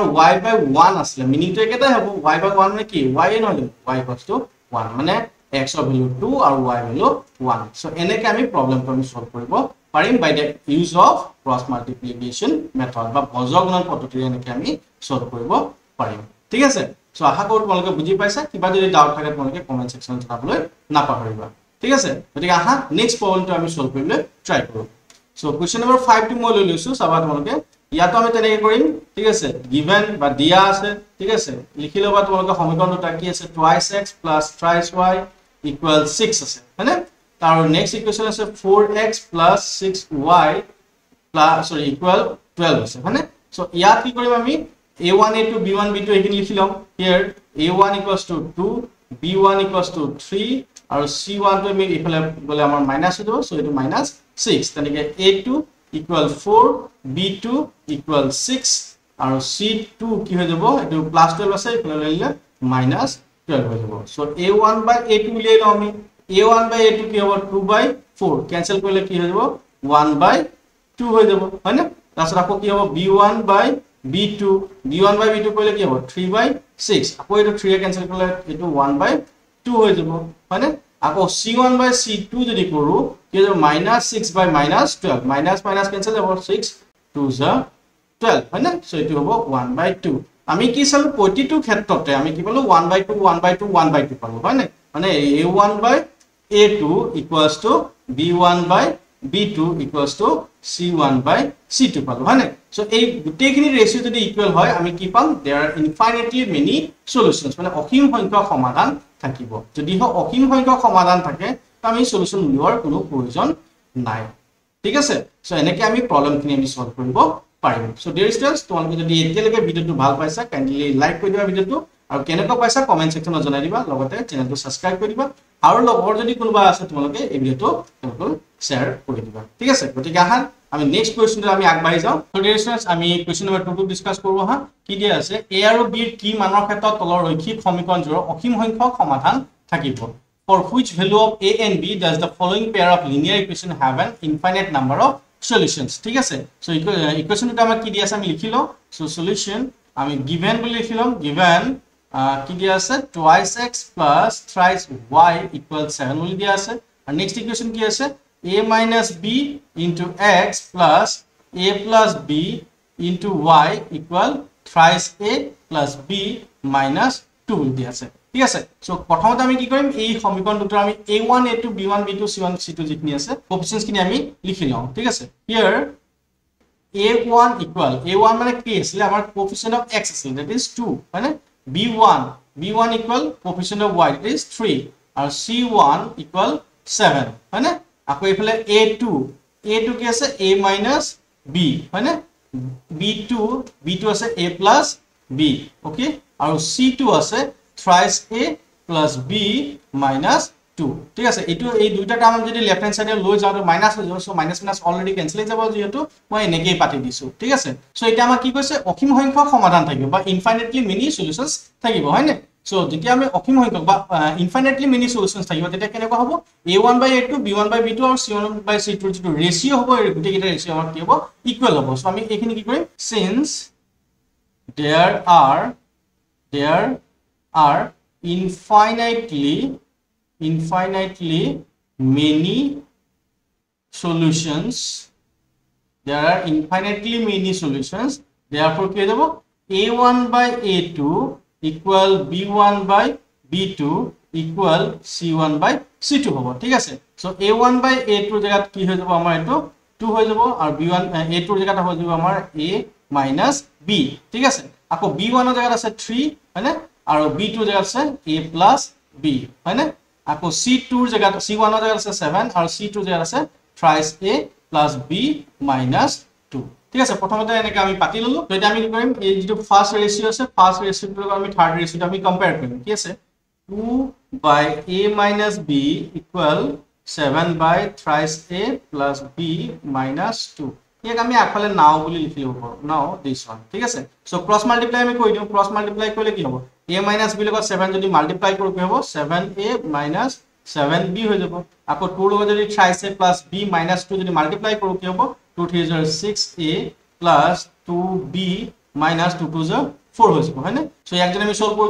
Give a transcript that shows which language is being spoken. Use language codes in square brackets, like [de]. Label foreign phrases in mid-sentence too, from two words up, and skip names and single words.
[en] y by 1 [as] আছিল মিনিং তো একেটাই হ'ব [en] y by 1 [as] মানে কি y এ নহয় y 1 মানে [en] x of value 2 [as] আৰু [en] y value 1 [as] so এনেকৈ আমি প্ৰবলেমটো আমি সলভ কৰিব পাৰিম [en] by the use of cross multiplication method [as] বা বজ্ৰগুণন পদ্ধতিৰে এনেকৈ আমি সলভ কৰিব পাৰিম ঠিক আছে সো আশা কৰো তোমালোকে বুজি পাইছা কিবা যদি ডাউট থাকে তোমালোকে কমেন্ট সেকশনত জনাবলৈ নাপাহৰিবা ঠিক আছে গতিকে আহা নেক্সট প্ৰবলেমটো আমি সলভ কৰিবলৈ ট্ৰাই কৰো সো [en] question number 5 [as] টো মই লৈ লৈছো চাবা তোমালোকে ইয়াতো আমি তেনেকৈ কৰিম ঠিক আছে গিভেন বা দিয়া আছে ঠিক আছে লিখি লবা তোমালোকে সমীকৰণটো কি আছে [en] twice x plus thrice y equal 6 [as] আছে হয়নে তাৰ [en] next equation [as] আছে [en] 4x plus 6y plus sorry equal 12 [as] আছে হয়নে সো ইয়াত কি কৰিম আমি a1 a2 b1 b2 এখিনি লিখি লম [en] here a1 equals to 2 b1 equals to 3 [as] আৰু c1 তো আমি ইফালে গলে আমাৰ মাইনাস হৈ যাব সো এটো -6 তেনেকৈ [en] a2 equal 4 b2 equal 6 [as] আৰু c2 কি হৈ যাব এটো +12 আছে ইফালে লইলে -12 হৈ যাব সো [en] a1 by a2 [as] উলিয়াই লও আমি [en] a1 by a2 [as] কি হ'ব [en] 2 by 4 [as] ক্যান্সেল কৰিলে কি হৈ যাব [en] 1 by 2 [as] হৈ যাব হয়নে তাৰছত আকৌ কি হ'ব [en] b1 by b2 [as] কৰিলে কি হ'ব [en] 3 by 6 [as] আকৌ এটো 3 এ ক্যান্সেল কৰিলে এটো [en] 1 by 2 [as] হৈ যাব হয়নে আকৌ [en] c1 by c2 [as] যদি কৰো কি হ'ব [en] -6 by -12 [as] মাইনাস মাইনাস ক্যান্সেল হ'ব 6 2 12 হয়নে সো এটো হ'ব [en] 1 by 2 [as] আমি কি চালো প্ৰতিটো ক্ষেত্ৰতে আমি কি পালো [en] 1 by 2 1 by 2 1 by 2 [as] পালো হয়নে মানে [en] a1 by a2 equals to b1 by b2 equals to c1 by c2 [as] পালো হয়নে সো এই গুটেখিনি ৰেশিও যদি ইকুয়াল হয় আমি কি পাম [en] there are infinitely many solutions [as] মানে অসীম সংখ্যক সমাধান থাকিব যদি অসীম সংখ্যক সমাধান থাকে তো আমি সলিউশন উলিওৱাৰ কোনো প্ৰয়োজন নাই ঠিক আছে সো এনেকৈ আমি প্ৰবলেমখিনি আমি সলভ কৰিব পাৰিম সো [en] dear students [as] তোমালোকে যদি এতিয়ালৈকে ভিডিওটো ভাল পাইছা [en] kindly like [as] কৰি দিবা ভিডিওটো আৰু কেনেকৈ পাইছা কমেন্ট সেকশনত জনাই দিবা লগতে চেনেলটো সাবস্ক্ৰাইব কৰি দিবা আৰু লগৰ যদি কোনোবা আছে তোমালোকে এই ভিডিওটো তেওঁলোকক শেয়াৰ কৰি দিবা ঠিক আছে গতিকে আহা আমি নেক্সট কুৱেশ্যনটো আমি আগবাঢ়ি যাওঁ সো [en] dear students [as] আমি [en] question number 2 [as] টো ডিসকাস কৰো হা কি দিয়া আছে a আৰু b ৰ কি মানৰ ক্ষেত্ৰত তলৰ ৰৈখিক সমীকৰণজোৰৰ অসীম সংখ্যক সমাধান থাকিব [en] for which value of a and b does the following pair of linear equation have an infinite number of solutions [as] ঠিক আছে সো ইকুৱেশ্যনটো আমাক কি দিয়া আছে আমি লিখিলো সো সলিউশন আমি given বুলি লিখিলাম given কি দিয়া আছে [en] twice x plus thrice y equals 7 [as] বুলি দিয়া আছে আৰু নেক্সট ইকুৱেশ্যন কি আছে [en] a minus b into x plus a plus b into y equal thrice a plus b minus 2 [as] বুলি দিয়া আছে ঠিক আছে সো প্ৰথমতে আমি কি কৰিম এই সমীকৰণ দুটো আমি a1 a2 b1 b2 c1 c2 যিখিনি আছে কোএফিচিয়েন্টস খিনি আমি লিখি লওঁ ঠিক আছে হিয়াৰ [en] a1 equal a1 [as] মানে কি আছিল আমাৰ [en] coefficient of x [as] আছিল [en] that is 2 [as] মানে [en] b1 equal coefficient of y that is 3 [as] আৰু [en] c1 equal 7 [as] মানে আকৌ ইফালে a2 কি আছে [en] a minus b [as] মানে b2 আছে [en] a plus b [as] ওকে আৰু c2 আছে [en] thrice a plus b minus 2 [as] ঠিক আছে এটো এই দুইটা টার্ম যদি [en] left hand side [as] লৈ যাও তো মাইনাস হৈ যাব সো মাইনাস মাইনাস অলরেডি ক্যান্সেল হৈ যাব যেহেতু মই এনেকৈ পাতি দিছো ঠিক আছে সো এটা আমাৰ কি কৈছে অসীম সংখ্যক সমাধান থাকিব বা [en] infinitely many solutions [as] থাকিব হয় নে সো যেতিয়া আমি অসীম সংখ্যক বা [en] infinitely many solutions [as] থাকিব তেতিয়া কেনেকুৱা হ'ব [en] a1 by a2 b1 by b2 [as] আৰু [en] c1 by c2 [as] যেটো ৰেশিও হ'ব এই গুটি কেইটা ৰেশিও আমাৰ কি হ'ব ইকুৱেল হ'ব সো আমি এইখিনি কি কৰিম [en] since there are infinitely many solutions therefore [as] কি হ'ব [en] a1 by a2 equal b1 by b2 equal c1 by c2 [as] হ'ব ঠিক আছে সো [en] a1 by a2 [as] জায়গাত কি হৈ যাব আমাৰ এটো 2 হৈ যাব আৰু b1 a2 জায়গাত হৈ যাব আমাৰ [en] a minus b [as] ঠিক আছে আকৌ b1 ৰ জায়গাত আছে 3 হয়নে আৰু b2 জায়গাত আছে [en] a plus b [as] হয়নে আকৌ c2 ৰ জায়গাত c1 ৰ জায়গাত আছে 7 আৰু c2 জায়গাত আছে [en] thrice a plus b minus 2 [as] ঠিক আছে প্ৰথমতে এনেকৈ আমি পাতি ললো তো এটা আমি কি কৰিম এই যেটো [en] first ratio [as] আছে ফাৰ্স্ট ৰেশিওটো আমি থাৰ্ড ৰেশিওটো আমি কম্পেয়াৰ কৰিম কি আছে [en] 2 by a minus b equal 7 by thrice a plus b minus 2 [as] ইয়াক আমি আগফালে নাও বুলি লিখি লব পাৰো [en] now this one [as] ঠিক আছে সো [en] cross multiply [as] আমি কই দিও [en] cross multiply [as] কৰিলে কি হ'ব a [en] minus b [as] লগত 7 যদি মাল্টিপ্লাই কৰো কি হ'ব [en] 7a minus 7b [as] হৈ যাব আকৌ 2 লগত যদি [en] thrice a plus b minus 2 [as] যদি মাল্টিপ্লাই কৰো কি হ'ব 2 3 [en] 6a plus 2b minus 2 [as] 2 4 হৈ যাব হয়নে সো ইয়াক যদি আমি সলভ কৰো